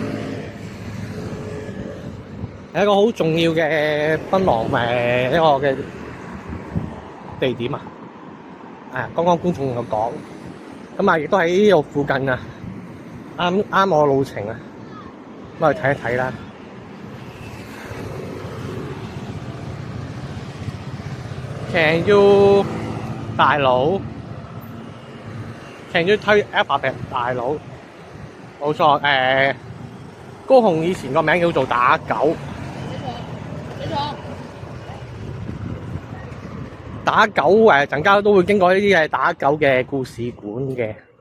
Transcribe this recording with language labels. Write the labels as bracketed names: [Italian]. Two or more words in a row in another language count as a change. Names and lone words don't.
[Cantonese] 係一個好重要嘅檳榔一個嘅地點啊！剛剛觀眾有講，咁啊亦都喺呢度附近啊，啱我路程啊，咁去睇一睇啦。 [English] Can you [Cantonese] 大佬 ？ [English] Can you [Cantonese] 推 alphabet 大佬？冇錯，高雄以前個名叫做打狗。打狗陣間都會經過呢啲打狗嘅故事館嘅。